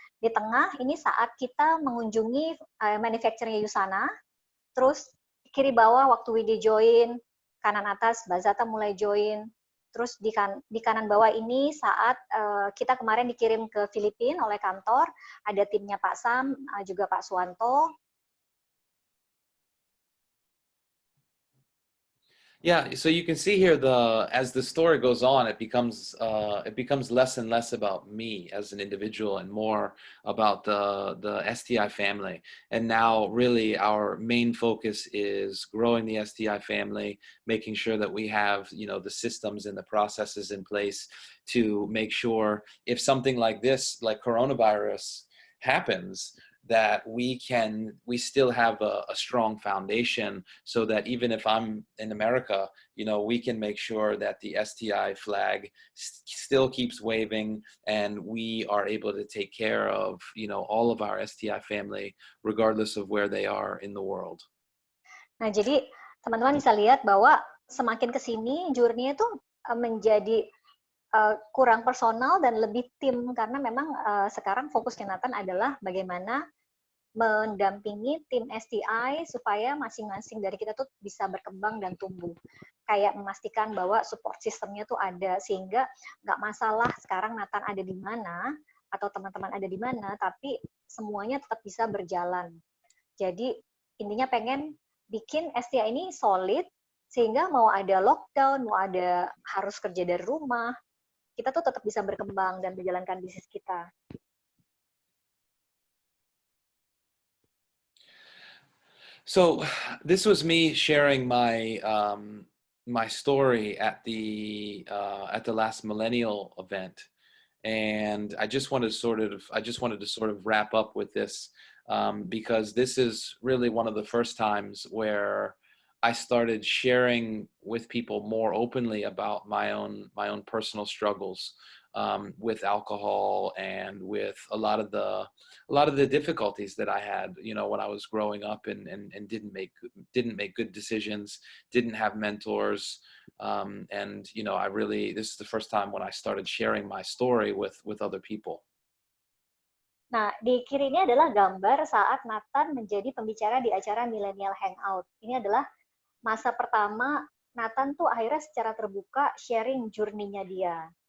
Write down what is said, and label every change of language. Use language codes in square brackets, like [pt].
[id] Di tengah, ini saat kita mengunjungi manufacturing Usana, terus kiri bawah waktu Widi join, kanan atas Mbak Zata mulai join, terus di kanan bawah ini saat kita kemarin dikirim ke Filipina oleh kantor, ada timnya Pak Sam, juga Pak Suwanto. [en] Yeah, so you can see here as the story goes on, it becomes less and less about me as an individual and more about the STI family. And now really our main focus is growing the STI family, making sure that we have, the systems and the processes in place to make sure if something like this, like coronavirus happens, that we still have a strong foundation, so that even if I'm in America, we can make sure that the STI flag still keeps waving, and we are able to take care of, all of our STI family, regardless of where they are in the world. [id] Nah, jadi teman-teman bisa lihat bahwa semakin kesini journey itu menjadi kurang personal dan lebih tim, karena memang sekarang fokus Nathan adalah bagaimana mendampingi tim STI supaya masing-masing dari kita tuh bisa berkembang dan tumbuh. Kayak memastikan bahwa support sistemnya tuh ada, sehingga nggak masalah sekarang Nathan ada di mana atau teman-teman ada di mana, tapi semuanya tetap bisa berjalan. Jadi intinya pengen bikin STI ini solid, sehingga mau ada lockdown, mau ada harus kerja dari rumah, kita tuh tetap bisa berkembang dan menjalankan bisnis kita. [en] So this was me sharing my my story at the last millennial event, and I just wanted to sort of wrap up with this, because this is really one of the first times where I started sharing with people more openly about my own personal struggles, with alcohol and with a lot of the difficulties that I had, you know, when I was growing up, and didn't make good decisions, didn't have mentors, and you know, this is the first time when I started sharing my story with other people. [id] Nah, di kiri ini adalah gambar saat Nathan menjadi pembicara di acara Millennial Hangout. Ini adalah masa pertama Nathan tuh akhirnya secara terbuka sharing journey-nya dia.